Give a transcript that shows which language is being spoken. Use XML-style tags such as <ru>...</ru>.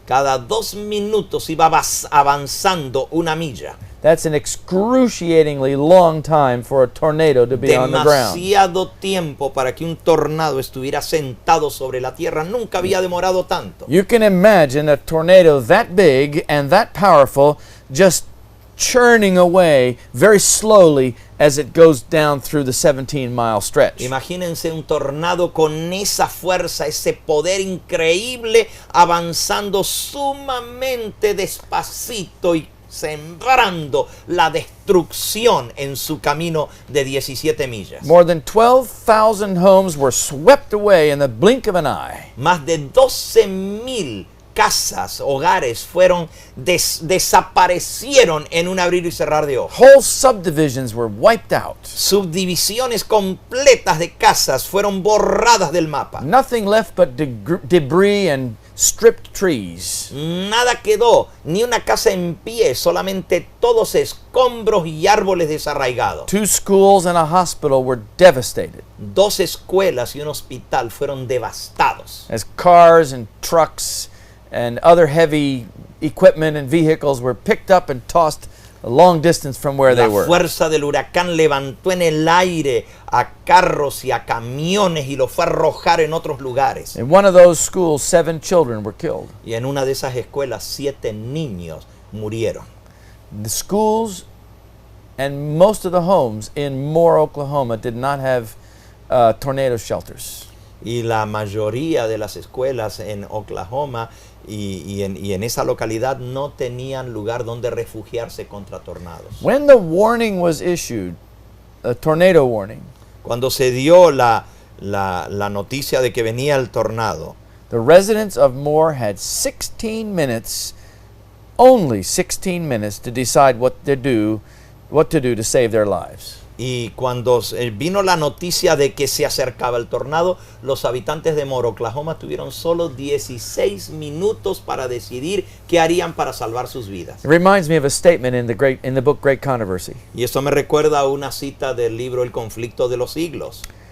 <es>Cada 2 minutos iba avanzando una milla.</es> <en>That's an excruciatingly long time for a tornado to be on the ground.</en> <es>Demasiado tiempo para que un tornado estuviera sentado sobre la tierra. Nunca había demorado tanto.</es> <en>You can imagine a tornado that big and that powerful just churning away very slowly as it goes down through the 17-mile stretch.</en> <es>Imagínense un tornado con esa fuerza, ese poder increíble, avanzando sumamente despacito y sembrando la destrucción en su camino de 17 millas.</es> <en>More than 12,000 homes were swept away in the blink of an eye.</en> <es>Más de 12,000 casas, hogares desaparecieron en un abrir y cerrar de ojos.</es> <en>Whole subdivisions were wiped out.</en> <es>Subdivisiones completas de casas fueron borradas del mapa.</es> <en>Nothing left but debris and stripped trees.</en> <es>Nada quedó, ni una casa en pie, solamente todos escombros y árboles desarraigados.</es> <en>2 schools and a hospital were devastated.</en> <es>2 escuelas y un hospital fueron devastados.</es> <en>As cars and trucks and other heavy equipment and vehicles were picked up and tossed a long distance from where they</en> <es>La</es> <en>were.</en> <es>fuerza del huracán levantó en el aire a carros y a camiones y los fue a arrojar en otros lugares.</es> <en>In one of those schools, 7 children were killed.</en> <es>Y en una de esas escuelas 7 niños murieron.</es> <en>The schools and most of the homes in Moore, Oklahoma did not have tornado shelters.</en> <es>Y la mayoría de las escuelas en Oklahoma y en esa localidad no tenían lugar donde refugiarse contra tornados.</es> <en>When the warning was issued, a tornado warning,</en> <es>Cuando se dio la noticia de que venía el tornado,</es> <en>the residents of Moore had 16 minutes, only 16 minutes, to decide what to do to save their lives.</en> <es>y cuando vino la noticia de que se acercaba el tornado, los habitantes de Moore, Oklahoma, tuvieron solo 16 minutos para decidir qué harían para salvar sus vidas.</es> <en>It reminds me of a statement in the book Great Controversy.</en> <es>Y esto me recuerda a una cita del libro El conflicto de los siglos.</es>